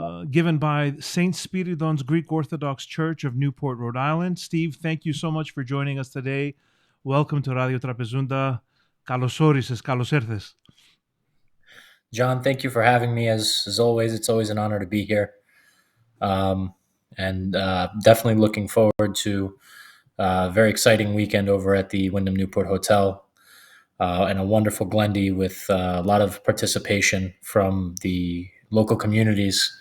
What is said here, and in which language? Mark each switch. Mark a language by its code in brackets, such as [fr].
[en] Given by St. Spiridon's Greek Orthodox Church of Newport, Rhode Island. Steve, thank you so much for joining us today. Welcome to Radio Trapezounta. [el] Καλώς όρισες, καλώς ήρθες. [en] John, thank you for having me. As always, it's always an honor to be here. And definitely looking forward to a very exciting weekend over at the Wyndham Newport Hotel and a wonderful Glendi with a lot of participation from the local communities.